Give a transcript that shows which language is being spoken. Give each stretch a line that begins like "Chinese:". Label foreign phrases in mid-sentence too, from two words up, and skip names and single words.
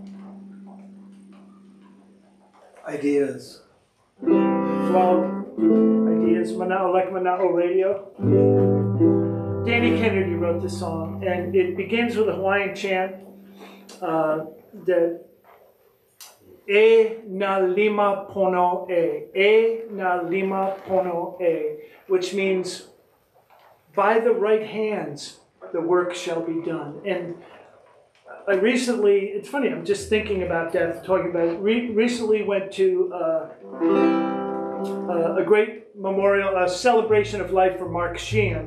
English: Ideas. Flow, ideas. Mana'o, like Mana'o Radio. Danny Kennedy wrote this song, and it begins with a Hawaiian chant that
Hawaiian: E na lima pono na lima pono
English: which means, by the right hands, the work shall be done. And I recently, it's funny, I'm just thinking about death, talking about it. Recently went to a great memorial, a celebration of life for Mark Sheehan.